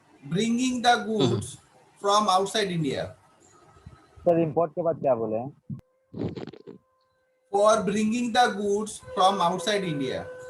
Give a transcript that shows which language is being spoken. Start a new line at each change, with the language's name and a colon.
English: bringing the goods from outside India,
Hindi: sir import के बाद क्या बोले हैं?
English: for bringing the goods from outside India।